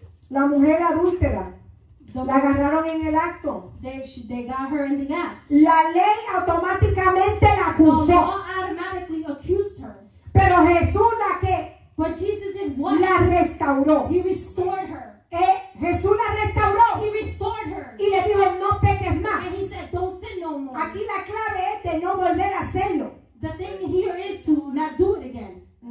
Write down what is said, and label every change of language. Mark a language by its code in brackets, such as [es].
[es] La mujer adúltera la agarraron en el acto. [en] They got her in the act. [es] La ley automáticamente la [en] The [es] acusó. [en] law automatically accused her. [es] Pero Jesús la que [en] But Jesus did what? [es] la restauró. [en] He restored her. [es] Jesús la restauró [en] He restored her. [es] y le dijo no peques más. [en] And he said, don't sin no more. [es] Aquí la clave es de no volver a hacerlo. [en] The thing here is to not do it again.